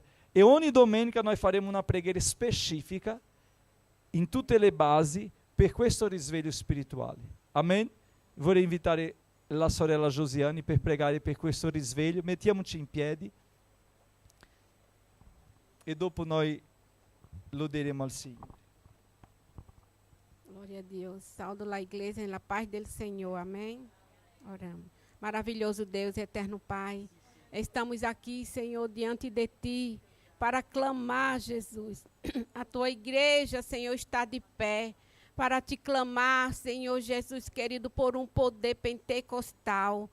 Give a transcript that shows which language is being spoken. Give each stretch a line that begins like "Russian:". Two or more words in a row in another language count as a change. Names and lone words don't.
Italian: E ogni domenica noi faremo una preghiera specifica in tutte le basi per questo risveglio spirituale. Amen? Vorrei invitare la sorella Josiane per pregare per questo risveglio. Mettiamoci in piedi e dopo noi loderemo al Signore.
Portuguese: Glória a Deus. Saúdo a igreja na paz do Senhor. Amém? Oramos. Maravilhoso Deus, eterno Pai. Estamos aqui, Senhor, diante de Ti para clamar, Jesus. A Tua igreja, Senhor, está de pé para Te clamar, Senhor Jesus querido, por um poder pentecostal.